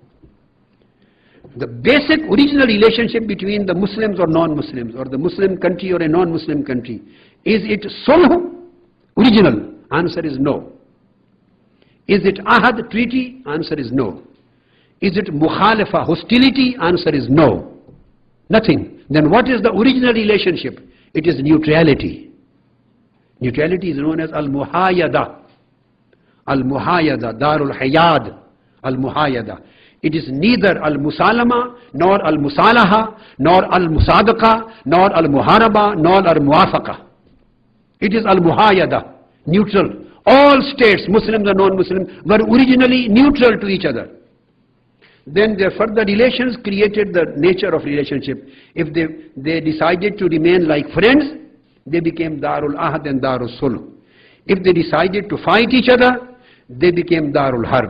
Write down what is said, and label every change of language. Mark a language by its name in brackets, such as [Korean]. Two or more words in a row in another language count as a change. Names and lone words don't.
[English] The basic original relationship between the Muslims or non-Muslims, or the Muslim country or a non-Muslim country, is it sulh, original? Answer is no. Is it ahad, treaty? Answer is no. Is it mukhalafa, hostility? Answer is no. Nothing. Then what is the original relationship? It is neutrality. Neutrality is known as al-muhayada. [Arabic] المحايدة، دار الحياد، المحايدة. [English] It is neither al-musalama, nor al-musalaha, nor al-musadaqa, nor al-muharaba, nor al-muwafaqa. It is al-muhayada, neutral. All states, Muslims and non-Muslims, were originally neutral to each other. Then their further relations created the nature of relationship. If they decided to remain like friends, they became [Arabic] دار العهد [English] and [Arabic] دار الصلح. [English] If they decided to fight each other, they became [Arabic] دار الحرب.